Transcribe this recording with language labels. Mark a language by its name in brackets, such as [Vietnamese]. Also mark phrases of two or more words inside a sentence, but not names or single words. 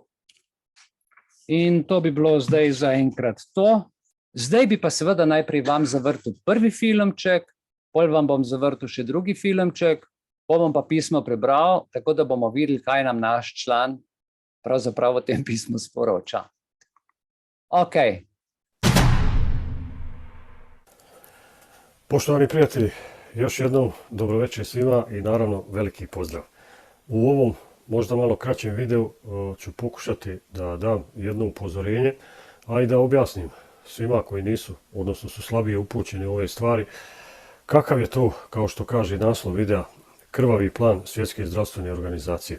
[Slovenian] In to bi bilo zdaj za enkrat to. Zdaj bi pa seveda najprej vam zavrtel prvi filmček, potem vam bom zavrtel še drugi filmček, potem bom pa pismo prebral, tako da bomo videli, kaj nam naš član pravzaprav v tem pismu sporoča. Ok. [Bosnian] Poštovani prijatelji, još jednom dobro večer svima i naravno veliki pozdrav. U ovom možda malo kraćem videu ću pokušati da dam jedno upozorenje, a i da objasnim svima koji nisu, odnosno su slabije upućeni u ove stvari, kakav je to, kao što kaže naslov videa, krvavi plan Svjetske zdravstvene organizacije.